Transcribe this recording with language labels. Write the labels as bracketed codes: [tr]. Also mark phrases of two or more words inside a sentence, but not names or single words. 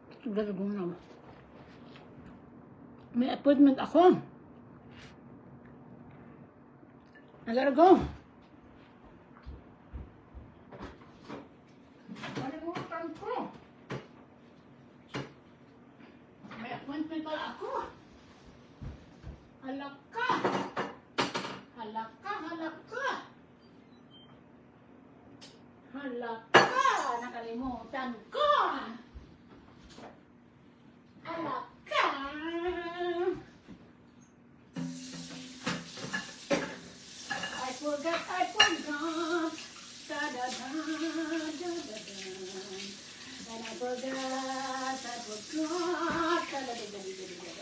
[en] gotta go now. [tl] May appointment ako. [en] I gotta go. [tl] Kalimutan ko. May appointment pala ako. Halaka. Halaka, halaka. Halaka. Nakalimutan ko. Halaka. [en] I forgot. Da-da-da, da-da-da. And I forgot. Da-da-da-da-da-da-da.